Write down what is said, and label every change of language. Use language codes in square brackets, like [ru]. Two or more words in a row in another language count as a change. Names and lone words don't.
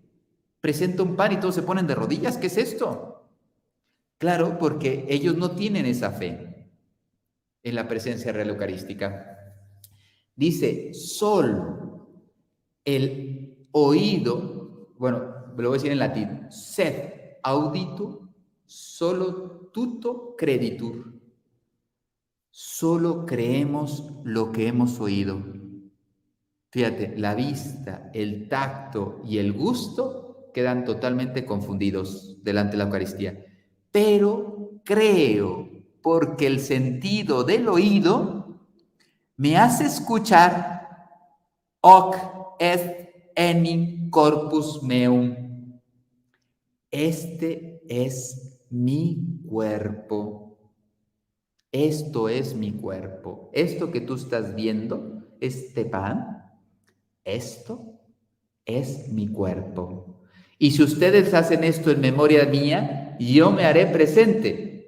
[es] Presenta un pan y todos se ponen de rodillas. ¿Qué es esto? Claro, porque ellos no tienen esa fe en la presencia real eucarística. Dice, solo el oído, bueno, lo voy a decir en latín, [la] sed auditur, solo tuto creditur. [es] Solo creemos lo que hemos oído. Fíjate, la vista, el tacto y el gusto quedan totalmente confundidos delante de la Eucaristía. Pero creo, porque el sentido del oído me hace escuchar [la] hoc est enim corpus meum. [es] Este es mi cuerpo. Esto es mi cuerpo. Esto que tú estás viendo, este pan, esto es mi cuerpo. Y si ustedes hacen esto en memoria mía, yo me haré presente.